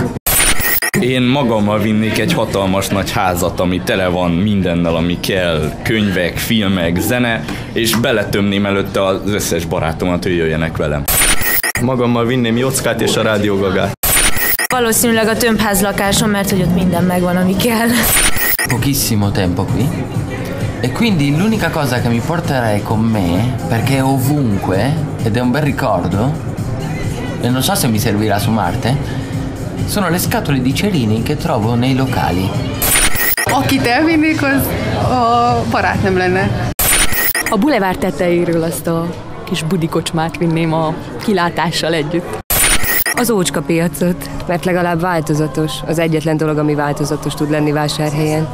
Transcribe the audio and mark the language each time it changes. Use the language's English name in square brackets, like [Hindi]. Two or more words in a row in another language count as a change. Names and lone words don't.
[Hungarian] Én magammal vinnék egy hatalmas nagy házat, ami tele van mindennel, ami kell, könyvek, filmek, zene, és beletömném előtte az összes barátomat, hogy jöjjenek velem. Magammal vinném Jockát és a Rádió Gagát. Valószínűleg a tömbházlakásom, mert hogy ott minden megvan, ami kell. [Italian] Pochissimo tempo qui. E quindi l'unica cosa che mi porterei con me, perché è ovunque, ed è un bel ricordo, e non so se mi servirà su Marte, sono le scatole di cerini che trovo nei locali. [Hungarian] Akit elvinnék, az a barátnőm lenne. A bulevár tetejéről azt a kis budikocsmát vinném a kilátással együtt. Az Ócska piacot, mert legalább változatos. Az egyetlen dolog, ami változatos tud lenni Vásárhelyen.